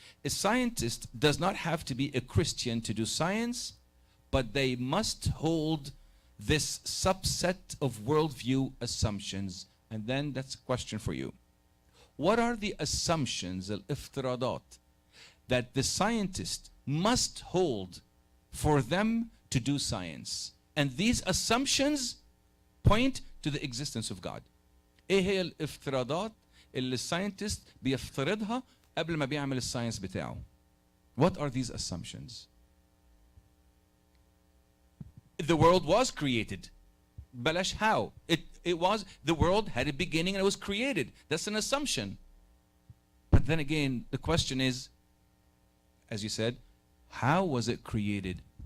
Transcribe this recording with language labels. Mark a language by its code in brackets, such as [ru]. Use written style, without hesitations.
[en] A scientist does not have to be a Christian to do science, but they must hold this subset of worldview assumptions. And then that's a question for you. What are the assumptions, al-iftiradat, that the scientist must hold for them to do science? And these assumptions point to the existence of God. [ar] ايه هي الافتراضات اللي الساينتست بيفترضها قبل ما بيعمل الساينس بتاعه? [en] What are these assumptions? The world was created. بلاش how. It was, the world had a beginning and it was created. That's an assumption. But then again, the question is, as you said, how was it created?